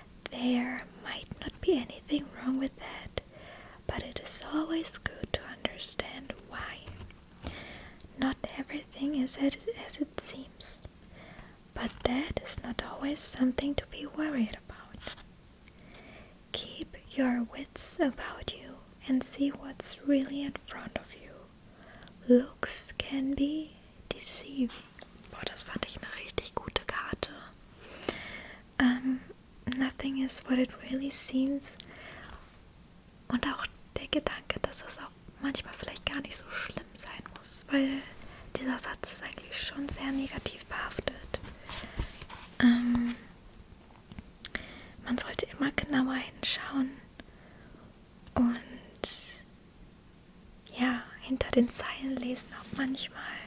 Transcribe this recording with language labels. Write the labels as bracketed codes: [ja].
[en] There might not be anything wrong with that, but it is always good to understand why. Not everything is as it seems, but that is not always something to be worried about. Keep your wits about you and see what's really in front of you. Looks can be deceiving. [de] Boah, das fand ich eine richtig gute Karte. [en] nothing is what it really seems. [de] Und auch der Gedanke, dass es auch manchmal vielleicht gar nicht so schlimm sein muss, weil dieser Satz ist eigentlich schon sehr negativ behaftet. Man sollte immer genauer hinschauen und ja, hinter den Zeilen lesen auch manchmal.